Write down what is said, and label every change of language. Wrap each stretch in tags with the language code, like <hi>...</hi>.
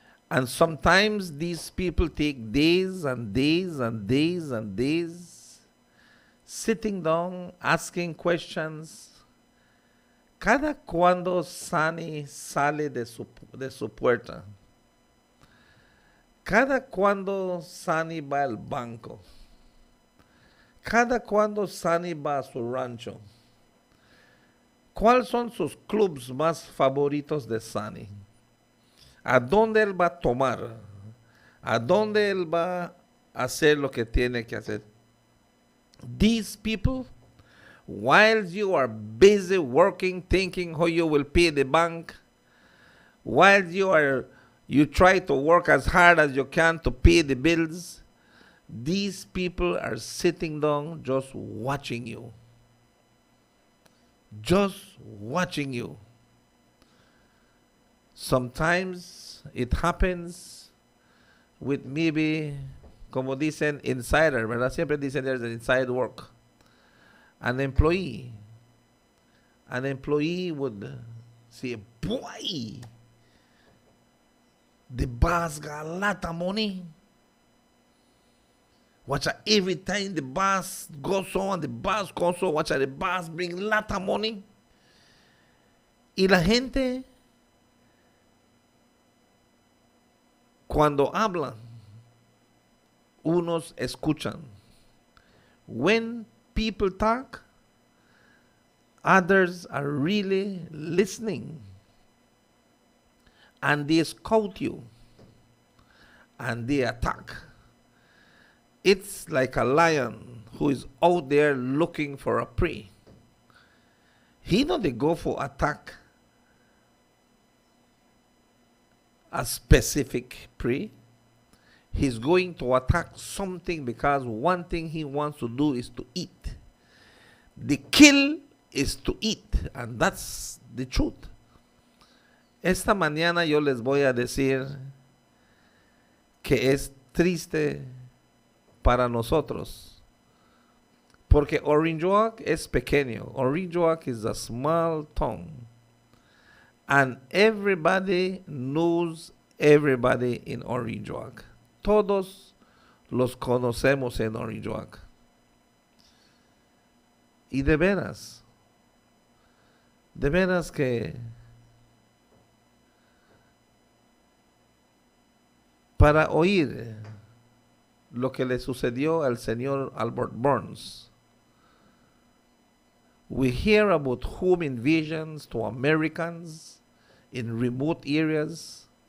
<en>And sometimes these people take days and days and days and days sitting down, asking questions.</en> <es>Cada cuando Sani sale de su puerta. Cada cuando Sani va al banco. Cada cuando Sani va a su rancho. ¿Cuáles son sus clubs más favoritos de Sani? ¿A dónde él va a tomar? ¿A dónde él va a hacer lo que tiene que hacer?</es> <en>These people, while you are busy working, thinking how you will pay the bank, while you try to work as hard as you can to pay the bills, these people are sitting down just watching you. Just watching you. Sometimes it happens with maybe,</en> <es>como dicen,</es> <en>insider,</en> <es>¿verdad? Siempre dicen</es> <en>there's an inside work. An employee would say, boy, the boss got a lot of money. Watch out, every time the boss goes on, the boss goes on, watch out, the boss bring a lot of money.</en> <es>Y la gente, cuando hablan, unos escuchan.</es> <en>When people talk, others are really listening. And they scout you. And they attack. It's like a lion who is out there looking for a prey. He know they go for attack a specific prey. He's going to attack something because one thing he wants to do is to eat. The kill is to eat, and that's the truth.</en> <es>Esta mañana yo les voy a decir que es triste para nosotros, porque Orange Walk es pequeño.</es> <en>Orange Walk is a small town, and everybody knows everybody in Orange Walk.</en> <es>Todos los conocemos en Orange Walk. Y de veras que para oír lo que le sucedió al señor Albert Burns,</es> <en>we hear about home invasions to Americans in remote areas.</en>